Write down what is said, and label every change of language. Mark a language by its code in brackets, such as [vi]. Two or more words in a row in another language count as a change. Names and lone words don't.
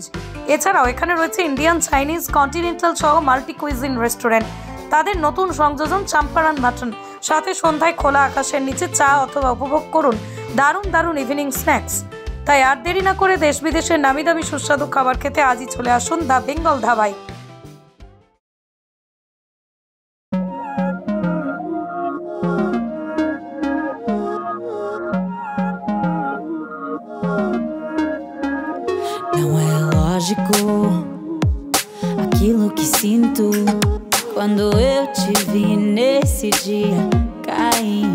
[bn] এছাড়াও এখানে রয়েছে [en] Indian, Chinese, continental [bn] সহ [en] multi cuisine restaurant. [bn] তাদের নতুন সংযোজন চাম্পারান মাটন। সাথে সন্ধ্যায় খোলা আকাশের নিচে চা অথবা উপভোগ করুন দারুণ দারুণ [en] evening snacks. [bn] তাই আর দেরি না করে দেশ বিদেশের নামি দামি সুস্বাদু খাবার খেতে আজই চলে আসুন দ্য বেঙ্গল ধাবায়। [pt] Não é lógico aquilo que sinto quando eu te vi nesse dia cair.